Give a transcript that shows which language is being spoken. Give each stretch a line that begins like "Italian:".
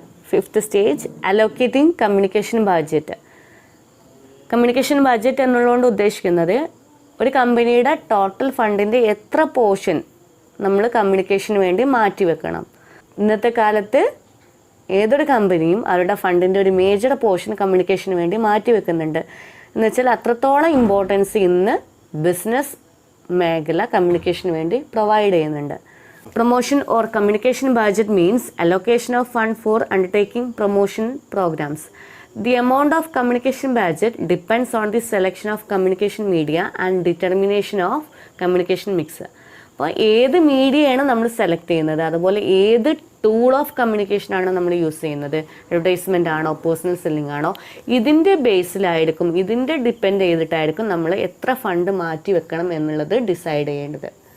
Malayalam: 5th stage allocating communication budget. Communication budget എന്നുള്ളതുകൊണ്ട് ഉദ്ദേശിക്കുന്നത് ഒരു കമ്പനിയുടെ ടോട്ടൽ ഫണ്ടിൻ്റെ എത്ര പോർഷൻ നമ്മൾ കമ്മ്യൂണിക്കേഷന് വേണ്ടി മാറ്റിവെക്കണം. ഇന്നത്തെ കാലത്ത് ഏതൊരു കമ്പനിയും അവരുടെ ഫണ്ടിൻ്റെ ഒരു മേജർ പോർഷൻ കമ്മ്യൂണിക്കേഷന് വേണ്ടി മാറ്റിവെക്കുന്നുണ്ട്. എന്ന് വെച്ചാൽ അത്രത്തോളം ഇമ്പോർട്ടൻസ് ഇന്ന് ബിസിനസ് മേഖല കമ്മ്യൂണിക്കേഷന് വേണ്ടി പ്രൊവൈഡ് ചെയ്യുന്നുണ്ട്.
English: Promotion or communication budget means allocation of fund for undertaking promotion programs. The amount of communication budget depends on the selection of communication media and determination of communication mix.
Malayalam: അപ്പോൾ ഏത് മീഡിയയാണ് നമ്മൾ select ചെയ്യുന്നത്, അതുപോലെ ഏത് tool of കമ്മ്യൂണിക്കേഷനാണ് നമ്മൾ use ചെയ്യുന്നത്, advertisement ആണോ personal selling ആണോ, ഇതിൻ്റെ ബേസിലായിരിക്കും, ഇതിൻ്റെ ഡിപ്പെൻഡ് ചെയ്തിട്ടായിരിക്കും നമ്മൾ എത്ര ഫണ്ട് മാറ്റി വെക്കണം എന്നുള്ളത് ഡിസൈഡ് ചെയ്യേണ്ടത്.